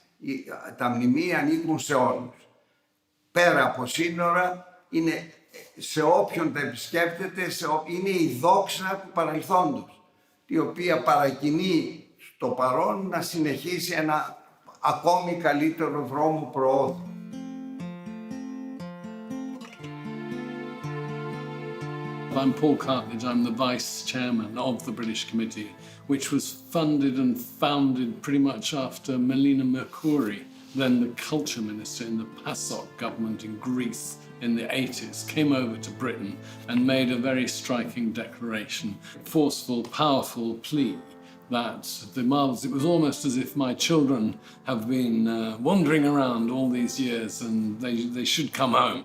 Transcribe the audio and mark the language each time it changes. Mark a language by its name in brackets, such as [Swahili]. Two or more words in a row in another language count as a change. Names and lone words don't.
[Greek] Τα μνημεία ανήκουν σε όλους. Πέρα από σύνορα, είναι σε όποιον τα επισκέπτεται, είναι η δόξα του παρελθόντος, η οποία παρακινεί στο παρόν να συνεχίσει ένα ακόμη καλύτερο δρόμο προόδου. [English] I'm Paul Cartledge, I'm the Vice Chairman of the British Committee, which was funded and founded pretty much after Melina Mercouri, then the culture minister in the PASOK government in Greece in the 80s, came over to Britain and made a very striking declaration, forceful, powerful plea that the marbles, it was almost as if my children have been wandering around all these years and they should come home.